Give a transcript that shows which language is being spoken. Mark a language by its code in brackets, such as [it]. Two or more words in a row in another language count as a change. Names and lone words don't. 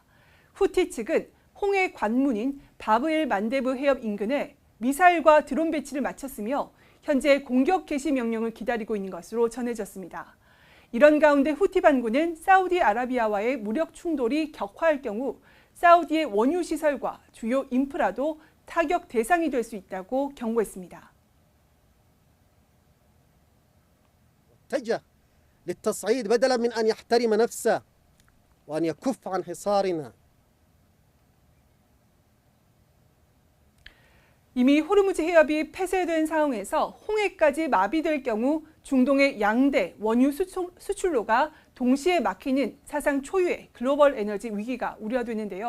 [ko] 후티 측은 홍해 관문인 바브엘 만데브 해협 인근에 미사일과 드론 배치를 마쳤으며 현재 공격 개시 명령을 기다리고 있는 것으로 전해졌습니다. 이런 가운데 후티 반군은 사우디아라비아와의 무력 충돌이 격화할 경우 사우디의 원유 시설과 주요 인프라도 타격 대상이 될 수 있다고 경고했습니다. [ar] اتجه للتصعيد بدلا من أن يحترم نفسه وأن يكف عن حصارنا. [ko] 이미 호르무즈 해협이 폐쇄된 상황에서 홍해까지 마비될 경우 중동의 양대 원유 수출로가 동시에 막히는 사상 초유의 글로벌 에너지 위기가 우려되는데요.